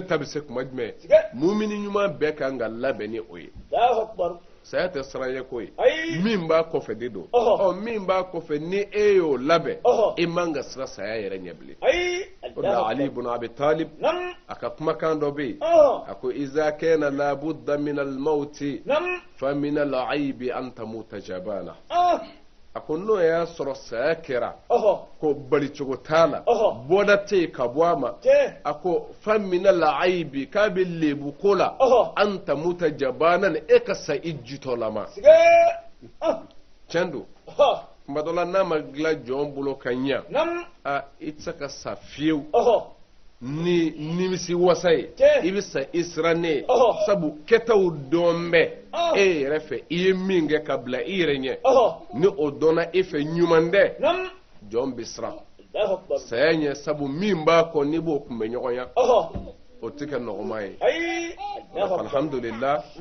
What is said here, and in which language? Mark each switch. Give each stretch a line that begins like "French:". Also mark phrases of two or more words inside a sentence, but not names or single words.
Bambara: ta bɛ se kuma jumɛn mumini ɲuman bɛɛ kan ka labɛn ni o ye saya tɛ siran ye ko ye min b'a kɔfɛ de don min b'a kɔfɛ ni e y'o labɛn e man ka siran saya yɛrɛ ɲɛ bilen o de la Ali ibn Abi Talib a ka kumakan dɔ bɛ yen a ko
Arabic: إذا كان لا بد من الموت فمن العيب أن تموت جبانا
Bambara: a ko n'o y'a sɔrɔ saya kɛra ko bali cogo t'a la bɔda tɛ yen ka bɔ a ma a ko
Arabic: فمن العيب
Bambara: k'a bɛ lebu ko la
Arabic: أن تموت جبانا
Bambara: e ka sa i jitɔlama tiɲɛ don kuma dɔ la n'a ma dilan jɔn bolo ka ɲɛ i tɛ se ka sa fiyewu ni nimisi wasa ye i bɛ sa i sirannen sabu kɛtaw dɔn bɛ e yɛrɛ fɛ i ye min kɛ ka bila i yɛrɛ ɲɛ ni o dɔnna e fɛ ɲuman tɛ jɔn bɛ siran saya ɲɛ sabu min b'a kɔ n'i b'o kunbɛ ɲɔgɔn ya o tɛ kɛ nɔgɔma ye alhamdulillah